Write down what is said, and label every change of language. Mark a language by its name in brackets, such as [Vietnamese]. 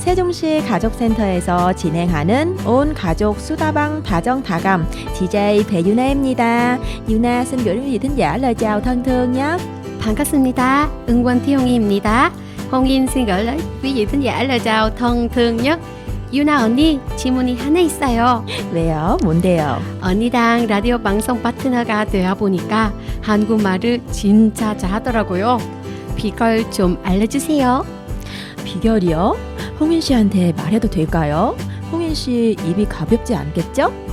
[Korean] 세종시 가족센터에서 진행하는 온 가족 수다방 다정다감 DJ 배유나입니다. [Vietnamese] 유나 xin gửi đến quý vị thính giả lời chào thân thương nhé. [Korean] 반갑습니다. 응원 태용이입니다. [Vietnamese] 홍인 xin gửi tới quý vị thính giả lời chào thân thương nhất. [Korean] 유나 언니, 질문이 하나 있어요. 왜요? 뭔데요? 언니랑 라디오 방송 파트너가 되어 보니까 한국말을 진짜 잘하더라고요. 비결 좀 알려주세요. 비결이요? 홍인 씨한테 말해도 될까요? 홍인 씨 입이 가볍지 않겠죠?